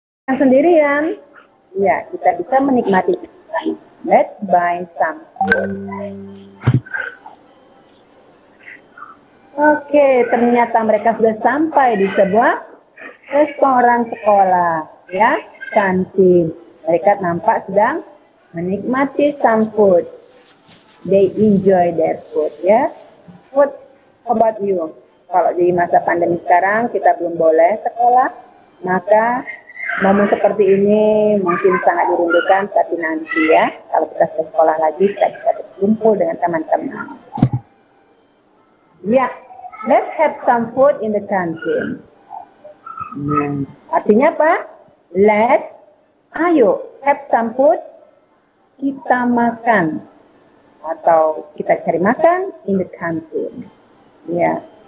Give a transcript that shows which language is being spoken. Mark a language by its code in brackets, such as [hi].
[id] Yang sendirian, ya kita bisa menikmati. [en] Let's buy some food. [id] Oke, ternyata mereka sudah sampai di sebuah restoran sekolah, ya, kantin. Mereka nampak sedang menikmati [en] some food. They enjoy their food, ya. What about you? [id] Kalau di masa pandemi sekarang kita belum boleh sekolah, maka momen seperti ini mungkin sangat dirindukan, tapi nanti ya, kalau kita sudah sekolah lagi, kita bisa berkumpul dengan teman-teman. [en] Ya, let's have some food in the canteen. [id] Nah, artinya apa? [en] Let's, [id] ayo, [en] have some food, [id] kita makan. Atau kita cari makan [en] in the canteen. [id] Ya.